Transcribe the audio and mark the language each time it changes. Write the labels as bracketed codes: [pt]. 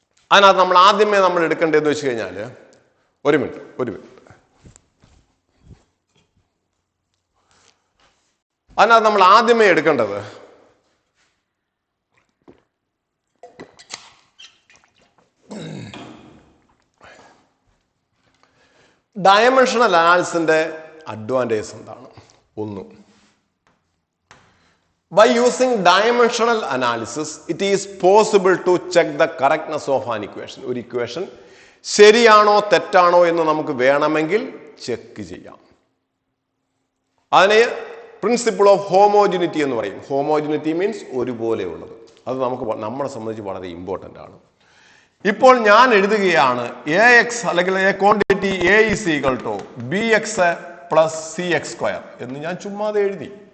[ml] അതിനകത്ത് നമ്മൾ ആദ്യമേ നമ്മൾ എടുക്കേണ്ടതെന്ന് വെച്ച് കഴിഞ്ഞാൽ, ഒരു മിനിറ്റ് അതിനകത്ത് നമ്മൾ ആദ്യമേ എടുക്കേണ്ടത് ഡയമെൻഷണൽ അനാലിസിന്റെ അഡ്വാൻറ്റേജസ് എന്താണ്? [en] ഒന്ന്, by using dimensional analysis it is possible to check the correctness of an equation. [ml] ഒരു ഇക്വേഷൻ ശരിയാണോ തെറ്റാണോ എന്ന് നമുക്ക് വേണമെങ്കിൽ ചെക്ക് ചെയ്യാം. അതിനെ പ്രിൻസിപ്പിൾ ഓഫ് ഹോമോജിനിറ്റി എന്ന് പറയും. Homogeneity means ഒരുപോലെയുള്ളത്. അത് നമ്മളെ സംബന്ധിച്ച് വളരെ ഇമ്പോർട്ടൻ്റ് ആണ്. ഇപ്പോൾ ഞാൻ എഴുതുകയാണ് എ എക്സ് അല്ലെങ്കിൽ [en] A quantity A is equal to B X plus C X square [ml] എന്ന് ഞാൻ ചുമ്മാതെ എഴുതി.